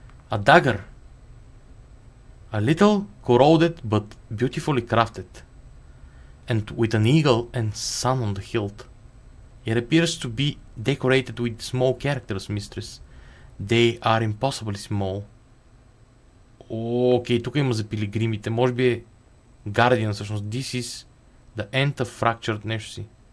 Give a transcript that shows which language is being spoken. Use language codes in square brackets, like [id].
[en] A dagger. A little corroded but beautifully crafted. And with an eagle and sun on the hilt. It appears to be decorated with small characters, mistress. They are impossibly small. [bg] Окей, тук има за пилигримите. Може би е Guardian всъщност. [en] This is the end of fractured [bg] нещо си.